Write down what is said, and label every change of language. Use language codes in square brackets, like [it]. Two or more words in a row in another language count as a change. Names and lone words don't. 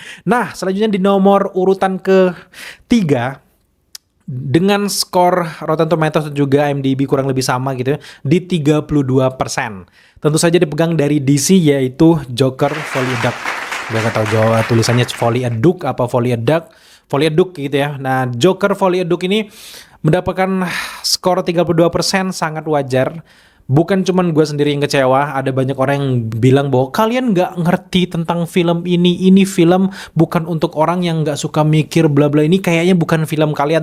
[id] Nah, selanjutnya di nomor urutan ke-3 dengan skor Rotten Tomatoes dan juga IMDb kurang lebih sama gitu ya, di 32%. Tentu saja dipegang dari DC, yaitu Joker Folie à Deux. Gue gak tau tulisannya Folie à Deux apa Folie à Deux, Folie à Deux gitu ya. Nah, Joker Folie à Deux ini mendapatkan skor 32%, sangat wajar. Bukan cuman gue sendiri yang kecewa, ada banyak orang yang bilang bahwa kalian nggak ngerti tentang film ini film bukan untuk orang yang nggak suka mikir bla bla, ini kayaknya bukan film kalian.